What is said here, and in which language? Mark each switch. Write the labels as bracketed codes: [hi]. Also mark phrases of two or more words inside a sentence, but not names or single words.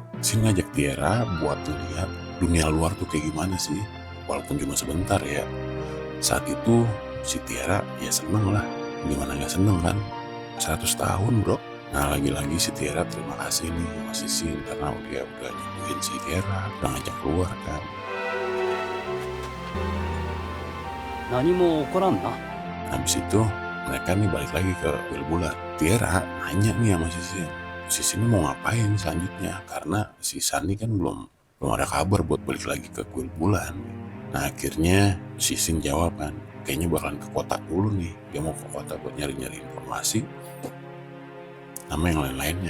[id] Shin ngajak Tiara buat lihat dunia luar tuh kayak gimana sih, walaupun cuma sebentar ya. Saat itu si Tiara ya seneng lah, gimana gak seneng kan, 100 tahun bro. Nah, lagi-lagi si Tiara terima kasih nih sama si Shin karena dia udah nyembuhin si Tiara, udah ngajak keluar kan. [ja] 何も起こらんな。 [id] Habis itu mereka nih balik lagi ke kuil bulan. Tiara nanya nih sama si Shin, si Shin mau ngapain selanjutnya, karena si Sunny kan belum ada kabar buat balik lagi ke kuil bulan. Nah, akhirnya si Shin jawab kan, kayaknya bakalan ke kota dulu nih, dia mau ke kota buat nyari-nyari informasi sama yang lain-lainnya.